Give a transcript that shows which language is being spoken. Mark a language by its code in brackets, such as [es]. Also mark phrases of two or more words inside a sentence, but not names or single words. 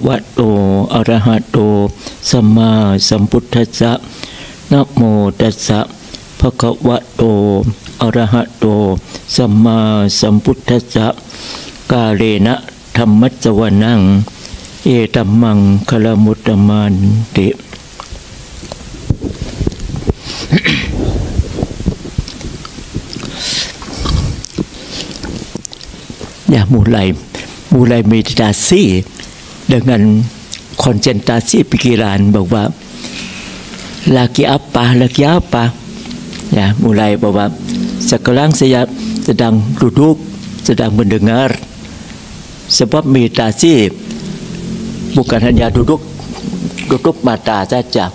[pi] วะโตอะระหะโตสัมมาสัมพุทธัสสะนะโมตัสสะภะคะวะโตอะระหะโตสัมมาสัมพุทธัสสะกาเลนะธัมมัสสวนังเอตัมมังคลมุตตมันติ [id] ya mulai meditasi dengan konsentrasi pikiran bahwa lagi apa ya mulai bahwa sekarang saya sedang duduk sedang mendengar sebab meditasi bukan hanya duduk mata saja.